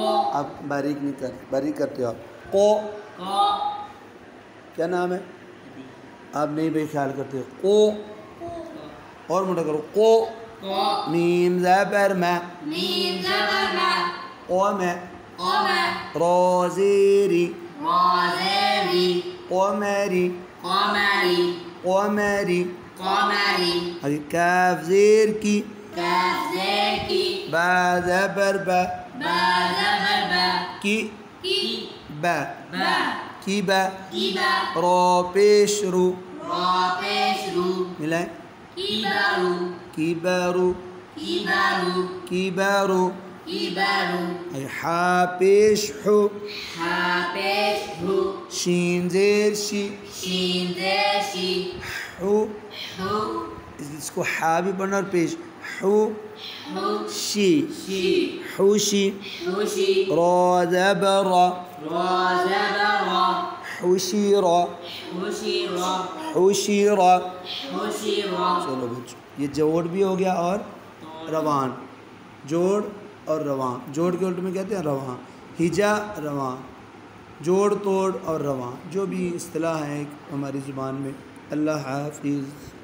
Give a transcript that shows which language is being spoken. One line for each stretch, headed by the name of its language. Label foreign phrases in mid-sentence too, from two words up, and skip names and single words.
Urdu: آپ باریک نہیں کر، باریک کرتے ہو آپ. قو، قو، کیا نام ہے؟ آپ نہیں بھائی خیال کرتے ہو. قو، اور موٹا کرو. قو، قو، میم زبر میں، میم زبر ما، قو میں، قوما، را زیری، را زیر ری، قمری، قمری، قمری. قمری، ابھی کاف زیر کی، کاف زیر کی، با زبر با، با زبر با، کی کی، با، با، کی با. کی با، را پیش رو، را پیش رو، ملائیں، کی بارو، کی بارو، کی بارو، کی بارو. کی بارو، حا پیش حو، ہا پیش ہو، شین زیر شی، شین زیر شی، حو. ہو، اس کو حا بھی پڑھنا اور پیش. حو ہو، شی، شی، حوشی. خوشی، را زبر را، را زبر را، حوشی را، خوشی را، حوشی را. خوشی را. چلو بچوں، یہ جوڑ بھی ہو گیا اور روان. جوڑ اور رواں، جوڑ کے الٹ میں کہتے ہیں رواں. ہجا رواں، جوڑ توڑ اور رواں، جو بھی اصطلاح ہیں ہماری زبان میں. اللہ حافظ.